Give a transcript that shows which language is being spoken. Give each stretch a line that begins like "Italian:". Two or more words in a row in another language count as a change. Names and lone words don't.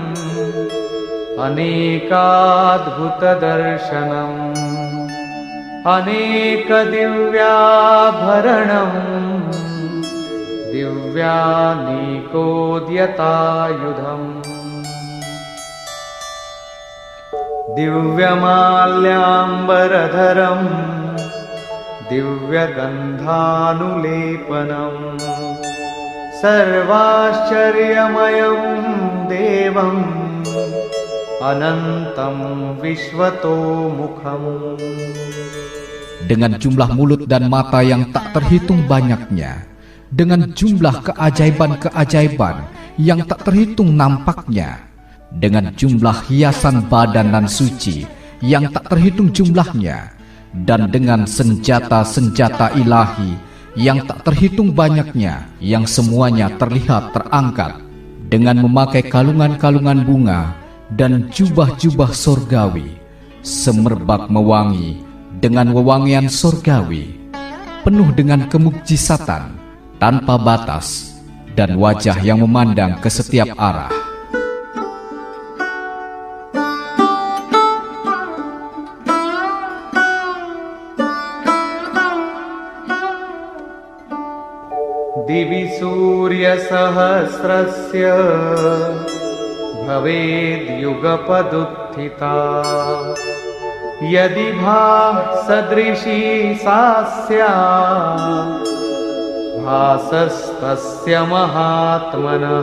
Sanskrit: अनेकाद्भुतदर्शनम् अनेकदिव्याभरणम् दिव्यानीकोद्यतायुधम् दिव्यमाल्याम्बरधरम् दिव्यगन्धानुलेपनम् सर्वाश्चर्यमयं देवम् अनन्तं विश्वतोमुखम्.
Indonesian: Dengan jumlah mulut dan mata yang tak terhitung banyaknya, dengan jumlah keajaiban-keajaiban yang tak terhitung nampaknya, dengan jumlah hiasan badan dan suci yang tak terhitung jumlahnya, dan dengan senjata-senjata ilahi yang tak terhitung banyaknya, yang semuanya terlihat terangkat, dengan memakai kalungan-kalungan bunga dan jubah-jubah sorgawi, semerbak mewangi dengan wewangian sorgawi, penuh dengan kemukjizatan tanpa batas, dan wajah yang memandang ke setiap arah.
Sanskrit: दिवि सूर्यसहस्रस्य भवेद्युगपदुत्थिता यदि भासदृशी सा स्यात् भासस्तस्य महात्मनः.